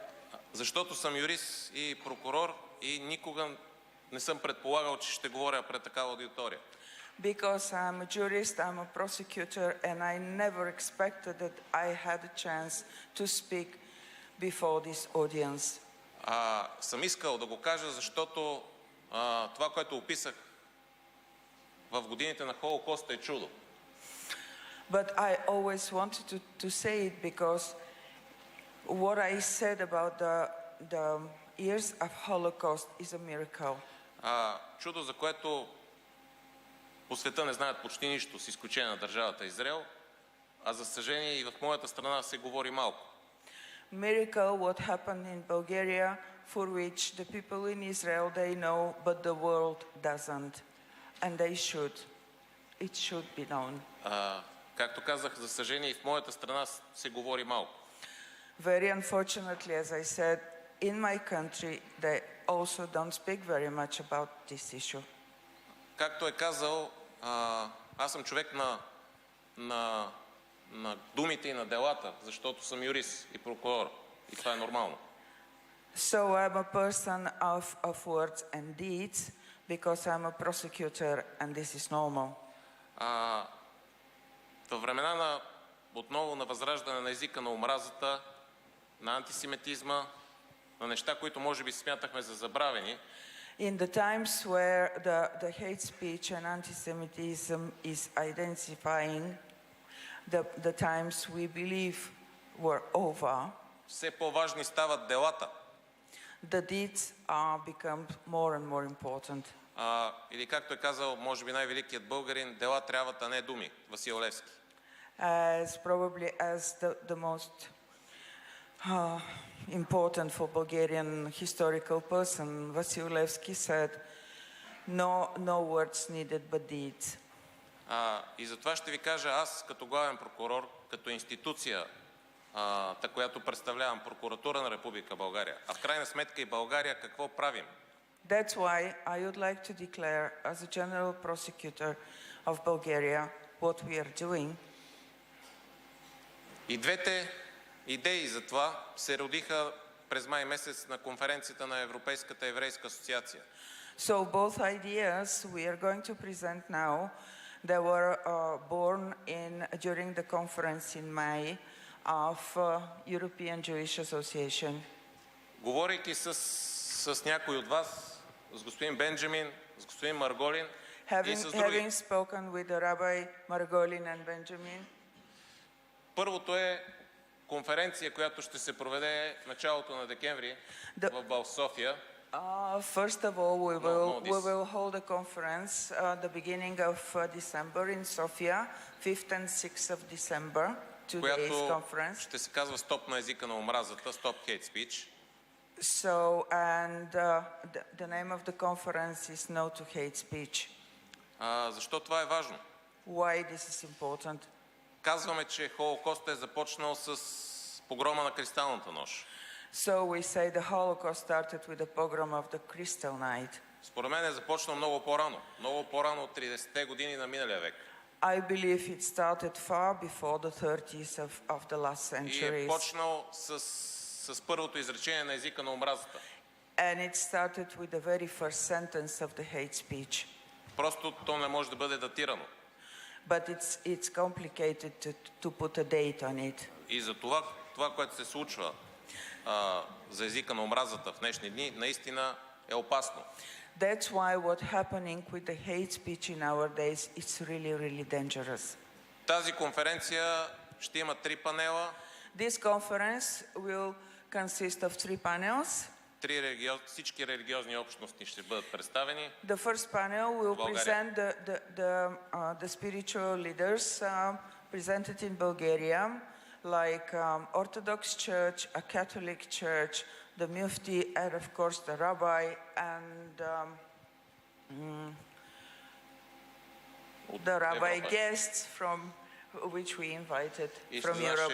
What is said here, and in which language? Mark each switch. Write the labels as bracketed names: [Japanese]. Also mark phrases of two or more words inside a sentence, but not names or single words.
[Bulgarian] Защото съм юрист и прокурор и никога не съм предполагал, че ще говоря пред такава аудитория. [English] Because I'm a jurist, I'm a prosecutor, and I never expected that I had a chance to speak before this audience. [Bulgarian] Съм искал да го кажа, защото това, което описах в годините на Холокоста е чудо. [English] But I always wanted to say it because what I said about the years of Holocaust is a miracle. [Bulgarian] Чудо, за което по света не знаят почти нищо, с изключение на държавата Израел, а за съжаление и в моята страна се говори малко. [English] Miracle what happened in Bulgaria, for which the people in Israel they know, but the world doesn't, and they should. It should be known. [Bulgarian] Както казах, за съжаление и в моята страна се говори малко. [English] Very unfortunately, as I said, in my country they also don't speak very much about this issue. [Bulgarian] Както е казал, аз съм човек на думите и на делата, защото съм юрист и прокурор. И това е нормално. [English] So I'm a person of words and deeds because I'm a prosecutor and this is normal. [Bulgarian] Във времена отново на възраждане на езика на омразата, на антисемитизма, на неща, които може би смятахме за забравени. [English] In the times where the hate speech and anti-Semitism is identifying the times we believe were over, [Bulgarian] все по-важни стават делата. [English] The deeds are become more and more important. [Bulgarian] Или както е казал, може би най-великият българин, дела трябват, а не думи. Васил Левски. [English] As probably as the most important for Bulgarian historical person, Vasil Levski said, no words needed but deeds. [Bulgarian] И затова ще ви кажа, аз като главен прокурор, като институция която представлявам, прокуратура на Република България. А в крайна сметка и България какво правим? [English] That's why I would like to declare, as a general prosecutor of Bulgaria, what we are doing. [Bulgarian] И двете идеи за това се родиха през май месец на конференцията на Европейската еврейска асоциация. [English] So both ideas we are going to present now, they were born during the conference in May of European Jewish Association. [Bulgarian] Говорейки с някой от вас, с господин Бенджамин, с господин Марголин и с други. [English] Having spoken with the Rabbi Margolin and Benjamin. [Bulgarian] Първото е конференция, която ще се проведе в началото на декември в София. [English] First of all, we will hold a conference the beginning of December in Sofia, 5th and 6th of December, 2 days conference. [Bulgarian] Ще се казва Стоп на езика на омразата, [English] Stop Hate Speech. So, and the name of the conference is No to Hate Speech. [Bulgarian] Защо това е важно? [English] Why this is important? [Bulgarian] Казваме, че Холокостът е започнал с погрома на Кристалната нощ. [English] So we say the Holocaust started with the pogrom of the Kristallnacht. [Bulgarian] Според мен е започнал много по-рано от 30-те години на миналия век. [English] I believe it started far before the 30s of the last centuries. [Bulgarian] И е почнал с първото изречение на езика на омразата. [English] And it started with the very first sentence of the hate speech. [Bulgarian] Просто то не може да бъде датирано. [English] But it's complicated to put a date on it. [Bulgarian] И за това, което се случва за езика на омразата в днешни дни, наистина е опасно. [English] That's why what's happening with the hate speech in our days is really, really dangerous. [Bulgarian] Тази конференция ще има 3 панела. [English] This conference will consist of 3 panels. [Bulgarian] Всички религиозни общности ще бъдат представени. [English] The first panel will present the spiritual leaders presented in Bulgaria, like Orthodox Church, a Catholic Church, the Mufti, and of course the Rabbi, and the Rabbi guests from which we invited from Europe.